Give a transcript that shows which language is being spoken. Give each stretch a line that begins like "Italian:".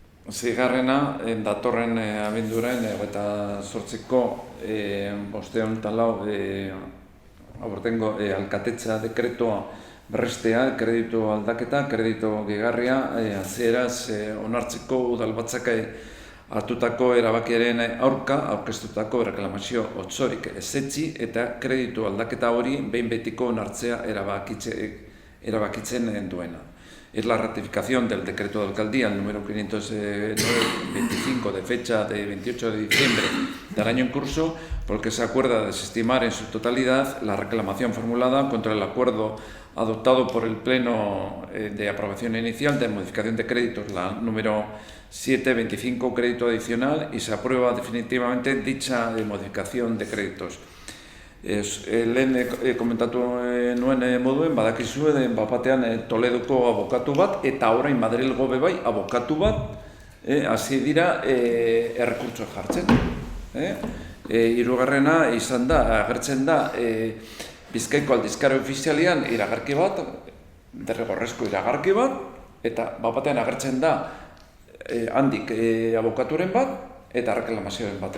Basque: Seigarrena, datorren abenduaren eta 8ko 504 aurtengo alkatetza dekretoa berrestea, kreditu aldaketa, kreditu gehigarria, hasieraz onartzeko udalbatzak hartutako erabakiaren aurka aurkeztutako reklamazio otsorik ezetzi eta kreditu aldaketa hori behin betiko onartzea erabakitzen duena.
Spanish: Es la ratificación del decreto de alcaldía, el número 525 de fecha de 28 de diciembre del año en curso, por el que se acuerda desestimar en su totalidad la reclamación formulada contra el acuerdo adoptado por el Pleno de aprobación inicial de modificación de créditos, la número 725, crédito adicional, y se aprueba definitivamente dicha modificación de créditos.
Basque: Lehen komentatu nuen moduen, badakizue bapatean Toledoko abokatu bat eta orain Madrilgo bebai abokatu bat hasi dira errekurtsoa jartzen. Hirugarrena izan da, agertzen da Bizkaiko aldizkari ofizialian iragarki bat, derrigorrezko iragarki bat, eta bapatean agertzen da handik abokaturen bat, eta reklamazioen bat.